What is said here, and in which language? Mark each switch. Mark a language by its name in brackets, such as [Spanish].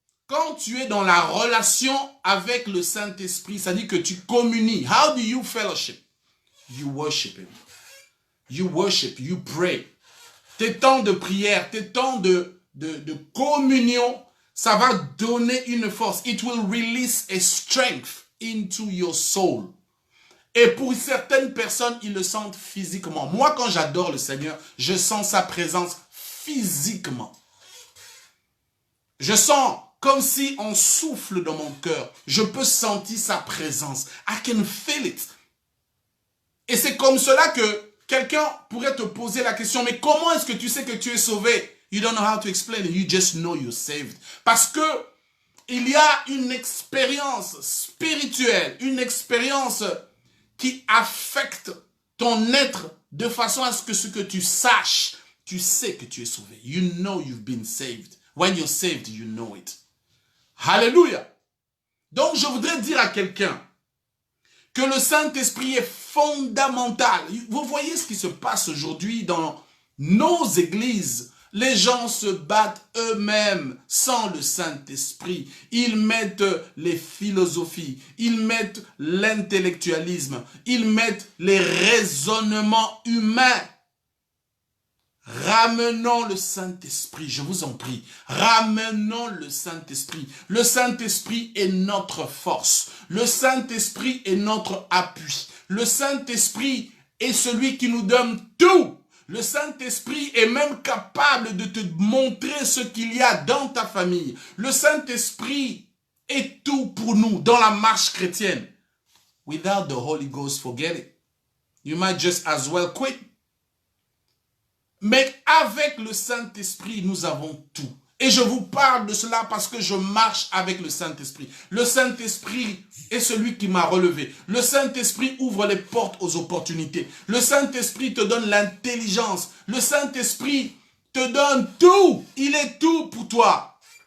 [French] Quand tu es dans la relation avec le Saint-Esprit, ça dit que tu communies. [English] How do you fellowship? You worship Him. You worship, you pray. [French] Tes temps de prière, tes temps de communion, ça va donner une force. [English] It will release a strength into your soul. [French] Et pour certaines personnes, ils le sentent physiquement. Moi, quand j'adore le Seigneur, je sens sa présence physiquement. Je sens comme si on souffle dans mon cœur. Je peux sentir sa présence. [English] I can feel it. [French] Et c'est comme cela que quelqu'un pourrait te poser la question, mais comment est-ce que tu sais que tu es sauvé? [English] You don't know how to explain it. You just know you're saved. [French] Parce que il y a une expérience spirituelle, une expérience qui affecte ton être de façon à ce que tu saches, tu sais que tu es sauvé. [English] You know you've been saved. When you're saved, you know it. [French] Alléluia. Donc je voudrais dire à quelqu'un que le Saint-Esprit est fondamental. Vous voyez ce qui se passe aujourd'hui dans nos églises. Les gens se battent eux-mêmes sans le Saint-Esprit. Ils mettent les philosophies, ils mettent l'intellectualisme, ils mettent les raisonnements humains. Ramenons le Saint-Esprit, je vous en prie. Ramenons le Saint-Esprit. Le Saint-Esprit est notre force. Le Saint-Esprit est notre appui. Le Saint-Esprit est celui qui nous donne tout. Le Saint-Esprit est même capable de te montrer ce qu'il y a dans ta famille. Le Saint-Esprit est tout pour nous dans la marche chrétienne. [English] Without the Holy Ghost, forget it. You might just as well quit. [French] Mais avec le Saint-Esprit, nous avons tout. Et je vous parle de cela parce que je marche avec le Saint-Esprit. Le Saint-Esprit est celui qui m'a relevé. Le Saint-Esprit ouvre les portes aux opportunités. Le Saint-Esprit te donne l'intelligence. Le Saint-Esprit te donne tout. Il est tout pour toi.